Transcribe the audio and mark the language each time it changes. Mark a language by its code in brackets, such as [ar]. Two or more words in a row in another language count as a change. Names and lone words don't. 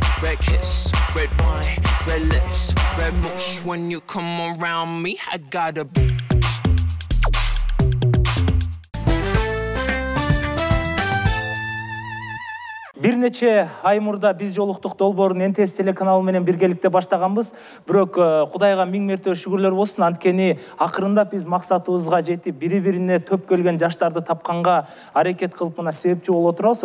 [en] Red kiss, red wine, red lips, red mush. When you come around me, I gotta be. [ky] Бир нече ай мурда биз жолуктук долбоорун НТС телеканалы менен биргеликте баштаганбыз. Бирок Кудайга миң мерте шүгүрлөр болсун, анткени акырындап биз максатыбызга жетип, бири-бирине төп келген жаштарды тапканга аракет кылып мына себепчи болуп отурабыз.